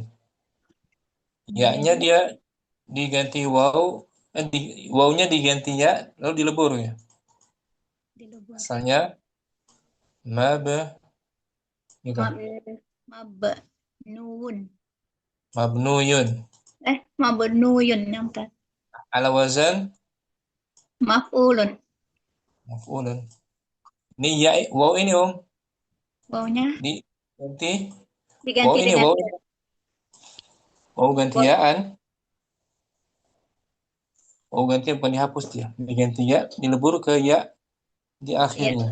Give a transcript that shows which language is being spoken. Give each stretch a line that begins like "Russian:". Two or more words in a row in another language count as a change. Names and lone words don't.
Indonesian: Ya-nya dia diganti waw, wawnya diganti ya, lalu dilebur ya. Dilebur. Asalnya gitu. Mabnuyun. Mabnuyun. Mabnuyun yang tadi.
Arabic: Ala wazan
Indonesian: Maf'ulun. maf'ulun. Ini ya, waw ini Wawnya diganti. diganti Waw ini dengan waw ganti yaan. Waw ganti bukan dihapus dia. Diganti ya, dilebur ke ya di akhirnya.